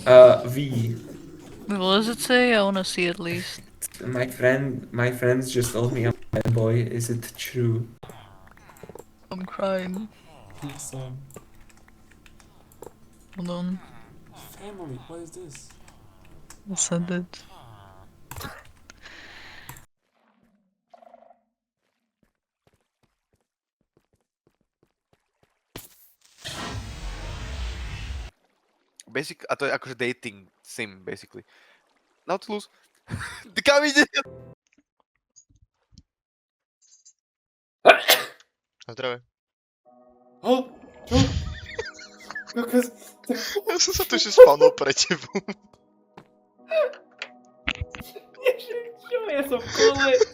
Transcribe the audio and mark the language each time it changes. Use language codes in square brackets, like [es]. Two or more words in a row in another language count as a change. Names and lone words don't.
[en] What does it say? I wanna see at least. My friends just told me I'm a bad boy. Is it true? I'm crying. Some Hold on. family. What is this? I'll send it. [sk] A to je akože [en] dating sim, [sk] basically. Nautilus. Ty kam ide? Na zdravé. Oh, čo? Kokos. Ja som sa tu ešte spavnul pre tebou. Čo, ja som v kole.